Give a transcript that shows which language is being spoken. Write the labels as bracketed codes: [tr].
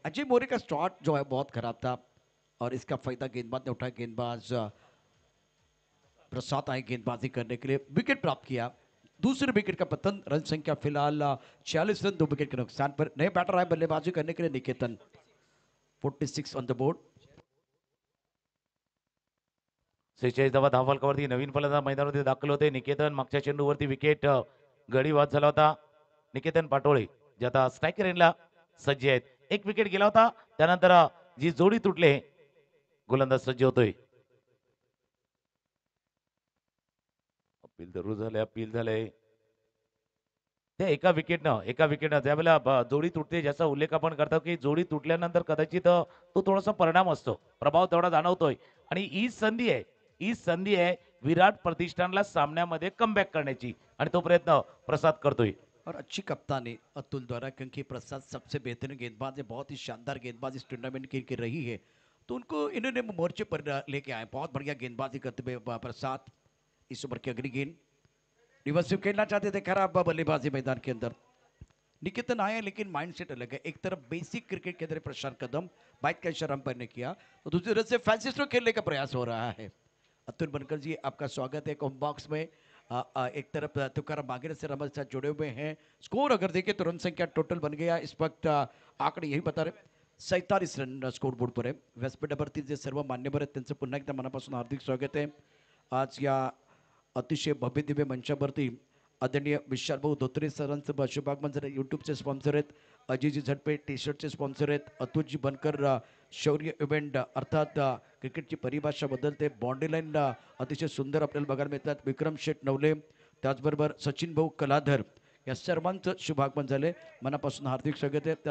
[hi] अजय मोरे का स्टार्ट जो है बहुत खराब था और इसका फायदा गेंदबाज ने उठाया। गेंदबाज प्रसाद आए गेंदबाजी करने के लिए, विकेट प्राप्त किया। दूसरे विकेट का पतन, रन संख्या फिलहाल 46 रन, 2 विकेट के नुकसान पर। नए बैटर आए बल्लेबाजी करने के लिए, निकेतन [en] 46 on the board. [mr] 46 धावा धावफलकावरती नवीन फलंदाज मैदानामध्ये दाखल होते निकेतन. मागच्या चेंडूवरती विकेट गडी बाद झाला होता. निकेतन पाटोळे जे आता स्ट्रायकर एंडला सज्ज आहेत. एक विकेट गेला होता, त्यानंतर जी जोडी तुटले, गोलंदाज सज्ज होतोय. अपील झालंय ते एका विकेटनं ज्यावेळेला जोडी तुटते, ज्याचा उल्लेख आपण करतो की जोडी तुटल्यानंतर कदाचित तो थोडासा परिणाम असतो, प्रभाव तेवढा जाणवतोय. आणि ही संधी आहे विराट प्रतिष्ठानला सामन्यामध्ये कमबॅक करण्याची, आणि तो प्रयत्न प्रसाद करतोय. [hi] और अच्छी कप्तानी अतुल द्वारा, क्योंकि प्रसाद सबसे बेहतरीन गेंदबाज है, बहुत ही शानदार गेंदबाज इस टूर्नामेंट की रही है, तो उनको इन्होंने मोर्चे पर लेके आए। बहुत बढ़िया गेंदबाजी करते हुए प्रसाद। इस ओवर की अगली गेंद, रिवर्सिव खेलना चाहते थे, खराब बल्लेबाजी मैदान के अंदर। निकेतन आए लेकिन माइंडसेट अलग है। एक तरफ बेसिक क्रिकेट के अंदर प्रशांत कदम, बाइक का इशारा अंपायर ने किया, तो दूसरी तरफ से फैंसी स्ट्रोक खेलने का प्रयास हो रहा है। अतुल बनकर जी आपका स्वागत है कॉम बॉक्स में। एक तरफ तुकाराम मांगेर से हमारे साथ जुड़े हुए हैं। स्कोर अगर देखें तो रन संख्या टोटल बन गया इस वक्त, आंकड़े यही बता रहे, 47 रन स्कोर बोर्ड पर है। [mr] व्यासपीठावरती जे सर्व मान्यवर आहेत त्यांचं पुन्हा एकदा मनापासून हार्दिक स्वागत आहे। आज या अतिशय भव्य दिव्य मंचावरती आदरणीय विशाल भाऊ धोत्रे सरांचं शुभागमन झालं। यूट्यूबचे स्पॉन्सर आहेत, अजयजी झडपे टी शर्टचे स्पॉन्सर आहेत, अतुलजी बनकर शौर्य इव्हेंट अर्थात क्रिकेटची परिभाषा बदलते, बाउंड्री लाईन अतिशय सुंदर आपल्याला बघायला मिळतात, विक्रम शेठ नवले, त्याचबरोबर सचिन भाऊ कलाधर, या सर्वांचं शुभागमन झाले, मनापासून हार्दिक स्वागत आहे।